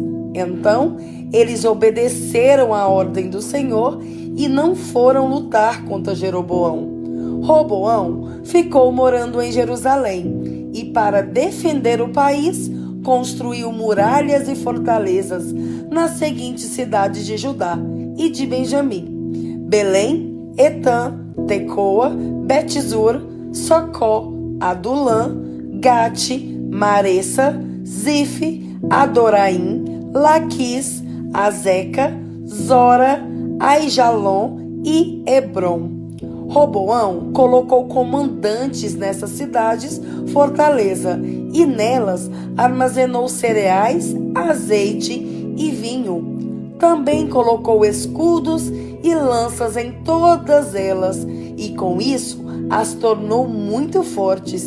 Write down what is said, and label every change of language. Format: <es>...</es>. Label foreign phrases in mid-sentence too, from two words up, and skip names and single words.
<pt>Então, eles obedeceram à ordem do Senhor e não foram lutar contra Jeroboão. Roboão ficou morando em Jerusalém e, para defender o país, construiu muralhas e fortalezas nas seguintes cidades de Judá e de Benjamim: Belém, Etã, Tecoa, Betzur, Socó, Adulã, Gate, Maressa, Zif, Adoraim, Laquis, Azeca, Zora, Aijalon e Hebron. Roboão colocou comandantes nessas cidades fortaleza e nelas armazenou cereais, azeite e vinho. Também colocou escudos e lanças em todas elas e com isso as tornou muito fortes.</pt>